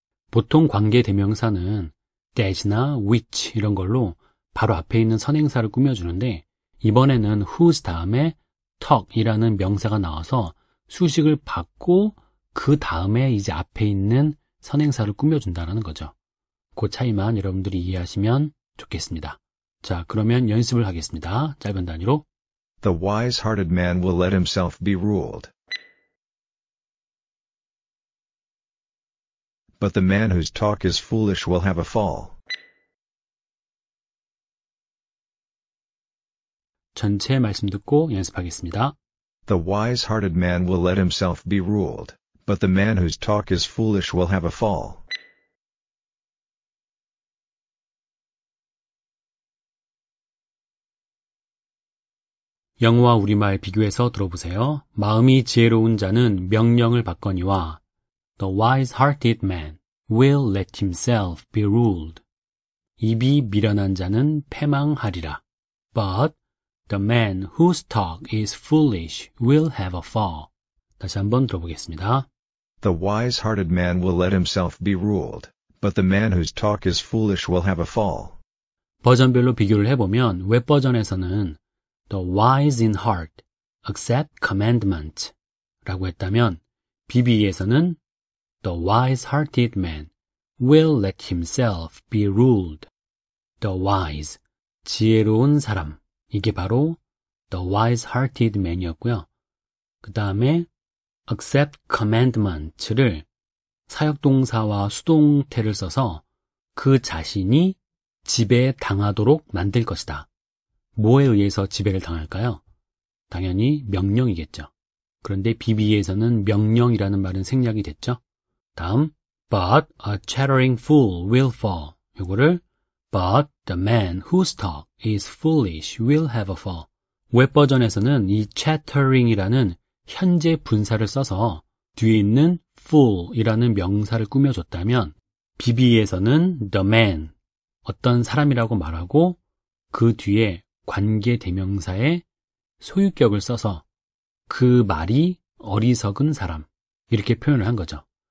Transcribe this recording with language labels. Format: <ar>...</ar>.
<ko>보통 관계대명사는 that이나 which 이런 걸로 바로 앞에 있는 선행사를 꾸며주는데 이번에는 whose 다음에 talk이라는 명사가 나와서 수식을 받고 그 다음에 이제 앞에 있는 선행사를 꾸며준다는 거죠. 그 차이만 여러분들이 이해하시면 좋겠습니다. 자, 그러면 연습을 하겠습니다. 짧은 단위로.</ko> <en>The wise-hearted man will let himself be ruled, but the man whose talk is foolish will have a fall.</en> <ko>전체 말씀 듣고 연습하겠습니다.</ko> <en>The wise-hearted man will let himself be ruled, but the man whose talk is foolish will have a fall.</en> <ko>영어와 우리말 비교해서 들어보세요. 마음이 지혜로운 자는 명령을 받거니와</ko> <en>The wise-hearted man will let himself be ruled.</en> <ko>입이 미련한 자는 패망하리라.</ko> <en>But the man whose talk is foolish will have a fall.</en> <ko>다시 한번 들어보겠습니다.</ko> <en>The wise-hearted man will let himself be ruled, but the man whose talk is foolish will have a fall.</en> <ko>버전별로 비교를 해보면 웹 버전에서는</ko> <en>The wise in heart accept commandment</en> <ko>라고 했다면 BBE에서는</ko> <en>The wise-hearted man will let himself be ruled.</en> <ko>The wise, 지혜로운 사람. 이게 바로 The wise-hearted man이었고요. 그 다음에</ko> <en>accept commandment</en> <ko>를 사역동사와 수동태를 써서 그 자신이 지배당하도록 만들 것이다. 뭐에 의해서 지배를 당할까요? 당연히 명령이겠죠. 그런데 BBE에서는 명령이라는 말은 생략이 됐죠.</ko> <en>다음, but a chattering fool will fall. 이거를 but the man whose talk is foolish will have a fall.</en> <ko>웹 버전에서는 이 chattering이라는 현재 분사를 써서 뒤에 있는 fool이라는 명사를 꾸며줬다면 BBE에서는 the man, 어떤 사람이라고 말하고 그 뒤에 관계 대명사의 소유격을 써서 그 말이 어리석은 사람, 이렇게 표현을 한 거죠.</ko>